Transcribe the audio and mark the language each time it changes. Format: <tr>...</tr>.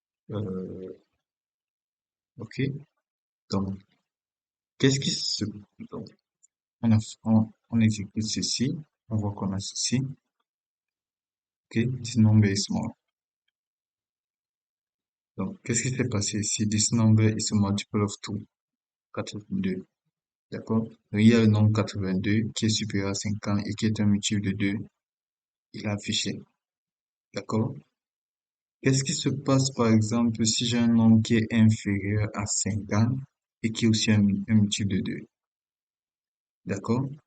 <fr>Euh, ok. Donc, qu'est-ce qui se... Donc, on exécute ceci. On voit qu'on a ceci. Ok.</fr> <en>This number is small.</en> <fr>Donc, qu'est-ce qui s'est passé ici?</fr> <en>This number is a multiple of 2.</en> <fr>82. D'accord? Donc, il y a le nombre 82 qui est supérieur à 50 et qui est un multiple de 2. Il est affiché. D'accord? Qu'est-ce qui se passe, par exemple, si j'ai un nombre qui est inférieur à 50 et qui est aussi un multiple de 2? D'accord?</fr>